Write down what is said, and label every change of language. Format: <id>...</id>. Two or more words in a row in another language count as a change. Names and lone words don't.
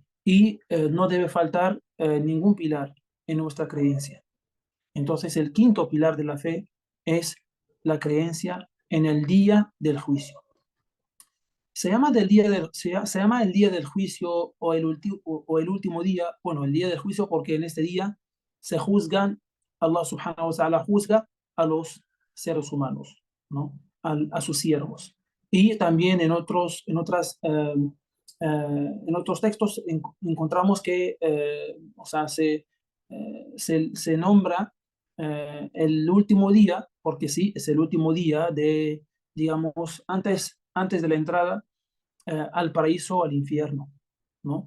<es>Y no debe faltar ningún pilar en nuestra creencia. Entonces, el quinto pilar de la fe es la creencia en el día del juicio. Se llama el día del juicio o el último día, bueno, el día del juicio porque en este día se juzgan,</es> <ar>الله سبحانه وتعالى</ar> <es>juzga a los seres humanos, ¿no? A sus siervos. Y también en otros textos encontramos que o sea, se nombra el último día, porque sí, es el último día de, digamos, antes de la entrada al paraíso o al infierno, ¿no?</es>